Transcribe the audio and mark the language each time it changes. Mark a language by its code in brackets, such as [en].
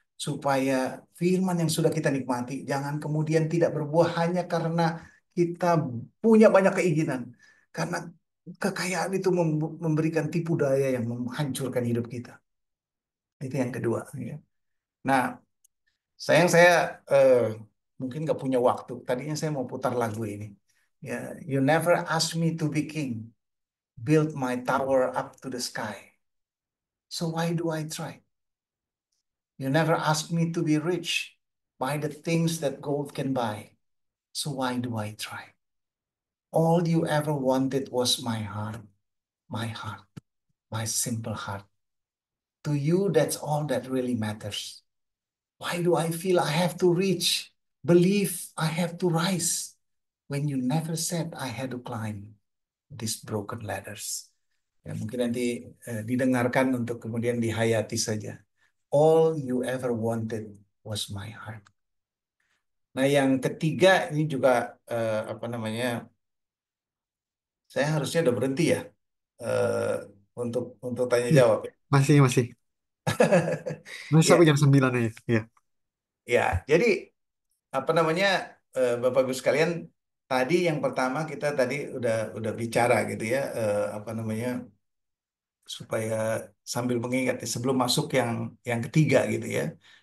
[id] Supaya firman yang sudah kita nikmati. Jangan kemudian tidak berbuah hanya karena kita punya banyak keinginan. Karena kekayaan itu memberikan tipu daya yang menghancurkan hidup kita. Itu yang kedua. Ya. Nah, sayang saya mungkin nggak punya waktu. Tadinya saya mau putar lagu ini. [en] Ya, You never ask me to be king, build my tower up to the sky. So why do I try? You never ask me to be rich, buy the things that gold can buy. So why do I try? All you ever wanted was my heart, my simple heart. To you, that's all that really matters. Why do I feel I have to reach? Believe I have to rise. when you never said I had to climb these broken ladders. [id] Ya, mungkin nanti didengarkan untuk kemudian dihayati saja. [en] All you ever wanted was my heart. [id] Nah, yang ketiga ini juga apa namanya? Saya harusnya udah berhenti ya eh, untuk tanya Ih, jawab. masih. Masih Ya, sampai jam 9 aja. Ya. ya. Jadi apa namanya Bapak Ibu sekalian, tadi yang pertama kita tadi udah bicara gitu ya, apa namanya, supaya sambil mengingat ya, sebelum masuk yang ketiga gitu ya.